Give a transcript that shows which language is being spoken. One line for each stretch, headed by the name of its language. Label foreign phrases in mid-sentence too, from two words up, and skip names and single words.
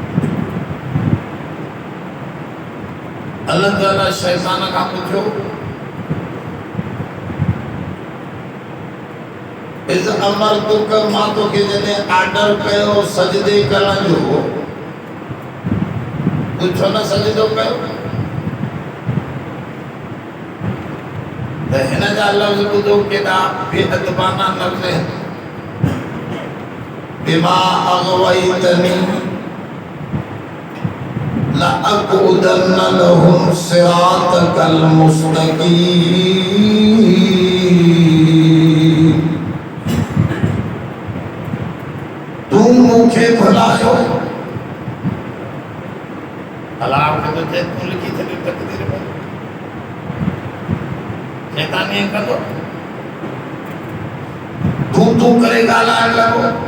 Sindhi: अल्लाह ताला शैतान खां पुछियो, इस अमर तुक मां तोखे जॾहिं आर्डर कयो सजदे करण जो, तूं छो न सजदो कयो? त हिन जा लफ़्ज़ ॿुधो केॾा बेअदबाना लफ़्ज़ आहिनि।
Arabic: بما أغويتني لأقعدن لهم صراطك المستقيم.
Sindhi: तूं मूंखे भुलायो, अलाह खे तो चए तूं लिखी छॾियो तक़दीर में, शैतान ईअं कंदो, तूं करे ॻाल्हाइण लॻो।